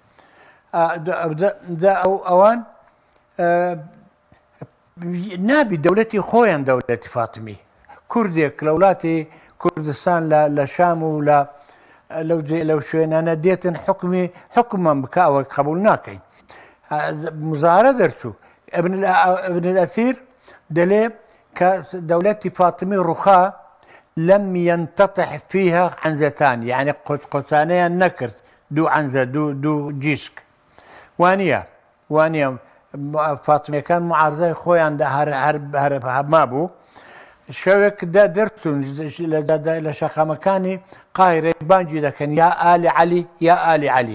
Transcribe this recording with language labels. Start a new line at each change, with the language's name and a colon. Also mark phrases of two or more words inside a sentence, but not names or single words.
Central Kurdish: ئەوان نابی دەوڵەتی خۆیان دەوڵەتی فاتمی، کوردێک لە وڵاتی کوردستان لە شام و لەو شوێنانە دێتن حکومان بکە ئەوە قبول ناکەین. مزارە دەرچوو ابن الأثير دەلێ کە دەوڵەتی فاتمی ڕووخا
Arabic: لم ينتطح فيها عنزتان،
Central Kurdish: يعني قوسانەیان نەکرد، دوو عنزە دوو جیسک وانە فاتمیەکان معارزای خۆیان هەما بوو. شەوێکدا دەرچوون لە شەقامەکانی قاهرە بانگی دەکەن یا ئالی عەلی یا ئالی عەلی.